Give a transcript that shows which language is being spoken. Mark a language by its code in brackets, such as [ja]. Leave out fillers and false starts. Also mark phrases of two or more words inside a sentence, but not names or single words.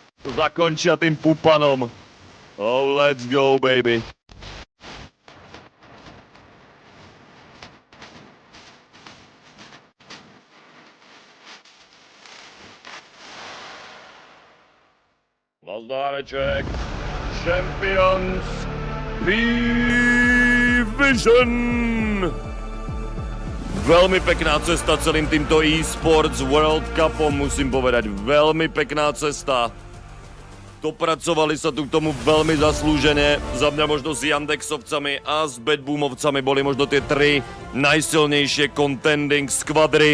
[sk] to zakončia tým pupanom. [en] Oh, let's go, baby. Nazdáreček. Champions PVISION. [sk] Veľmi pekná cesta celým týmto Esports World Cupom, musím povedať. Veľmi pekná cesta. Dopracovali sa tu k tomu veľmi zaslúžene. Za mňa možno s Yandexovcami a s Badboomovcami boli možno tie 3 najsilnejšie contending skvadry.